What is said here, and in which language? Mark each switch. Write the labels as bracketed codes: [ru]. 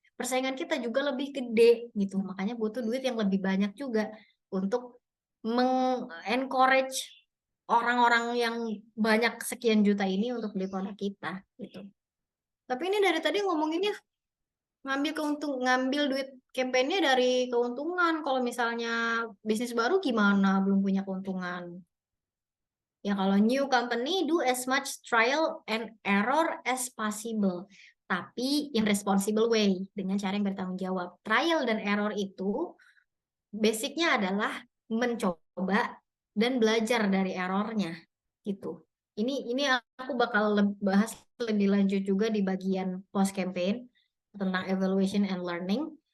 [id] Persaingan kita juga lebih gede gitu. Makanya butuh duit yang lebih banyak juga untuk encourage orang-orang yang banyak sekian juta ini untuk beli produk kita gitu. Tapi ini dari tadi ngomonginnya ngambil duit kampanye dari keuntungan. Kalau misalnya bisnis baru gimana? Belum punya keuntungan. Ya kalau [en] new company do as much trial and error as possible. [id] Tapi [en] in responsible way, [id] dengan cara yang bertanggung jawab. Trial dan error itu basicnya adalah mencoba dan belajar dari errornya gitu. Ini aku bakal bahas lebih lanjut juga di bagian post campaign tentang evaluation and learning.